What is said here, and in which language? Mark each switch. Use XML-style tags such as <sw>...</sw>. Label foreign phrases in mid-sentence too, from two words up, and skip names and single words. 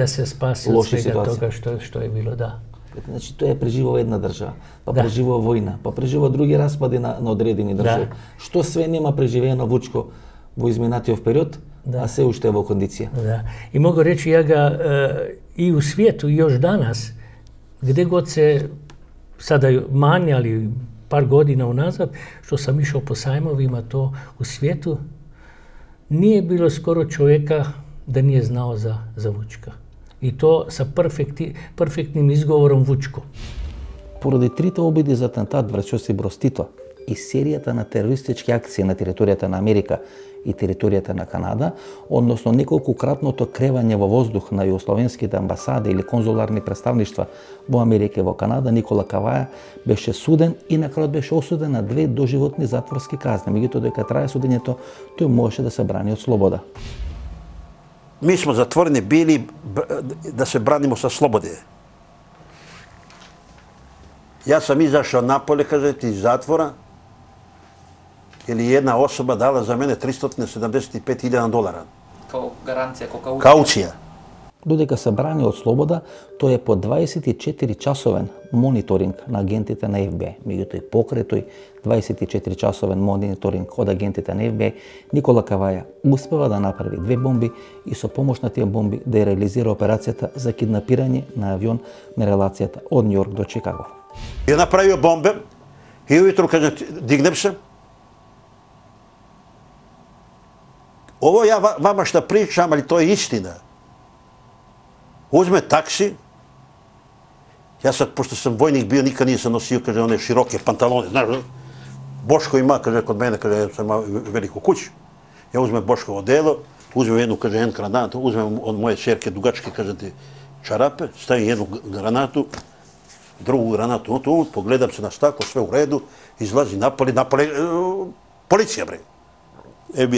<sr>Да се спаси од свега тога што е било, да.</sr> <mk>Значи тоа е преживува една држава, па преживува војна, па преживува други распади на одредени држави. Што све нема преживеено Вучко во изминатиот период, a se уште во кондиција.</mk> <sr>Da. I mogu reći, ja ga i u svijetu još danas, gdje god se sada manje, ali par godina unazad, što sam išao po sajmovima to u svijetu, nije bilo skoro čovjeka da nije znao za Vučka. I to sa perfektnim izgovorom Vučko.</sr> <mk>Поради трите обиди за атентат врз Јосип Броз Тито и серијата на терористички акции на територијата на Америка и територијата на Канада, односно неколкократното кревање во воздух на југословенските амбасади или конзуларни представништва во Америка и во Канада, Никола Каваја беше суден и на крајот беше осуден на 2 доживотни затворски казни. Меѓутоа, додека трае судењето, тој можеше да се брани од слобода.</mk> <sr>Mi smo zatvoreni bili da se branimo sa slobode. Ja sam izašao napolje, kažete, iz zatvora, ili jedna osoba dala za mene $375,000. Kao garancija, kao kaucija.</sr> <mk>Додека се брани од слобода, тој е по 24-часовен мониторинг на агентите на ФБИ. Меѓутоа, покрај тој 24-часовен мониторинг од агентите на ФБИ, Никола Каваја успева да направи 2 бомби и со помош на тие бомби да ја реализира операцијата за киднапирање на авион на релацијата од Њујорк до Чикаго.</mk> <sr>Ја направио бомбе и ујутру кажам, дигнем се. Ово ја вама што причам, али тоа е истина. Uzme taksi, ja sad, pošto sam vojnik bio, nikad nisam nosio, kaže, one široke pantalone, znaš, Boško ima, kaže, kod mene, kaže, ja sam imao veliku kuću, ja uzmem Boškovo odelo, uzmem jednu, kaže, jednu granatu, uzmem od moje čerke dugačke, kaže, te čarape, stavim jednu granatu, drugu granatu, tu, pogledam se na staklo, sve u redu, izlazi napolje, policija, bre, FBI.</sr>